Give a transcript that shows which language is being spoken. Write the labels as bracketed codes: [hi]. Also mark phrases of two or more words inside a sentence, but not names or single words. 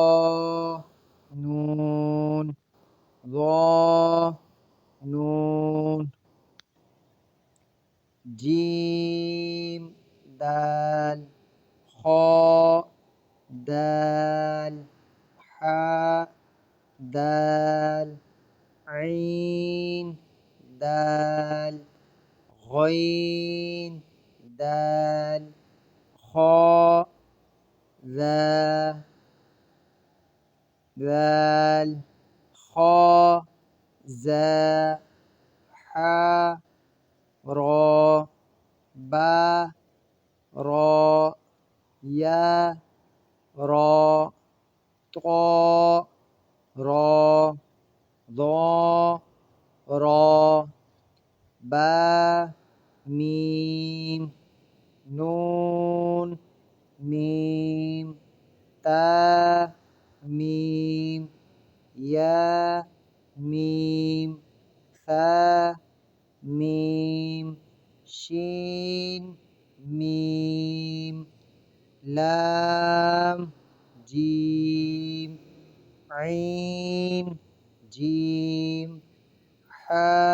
[ur] نون، زا، نون، جیم، دال، خا، دال، حا، دال، عین، دال، غین، دال، خا, ذا، ذال، خا، زا، حا، را، با، را، یا، را، طا، را، ضا، را، با، میم، نون، میم، تا، میم، یا، میم، ثا، میم، شین، میم, لام، جیم، عین، جیم، حا,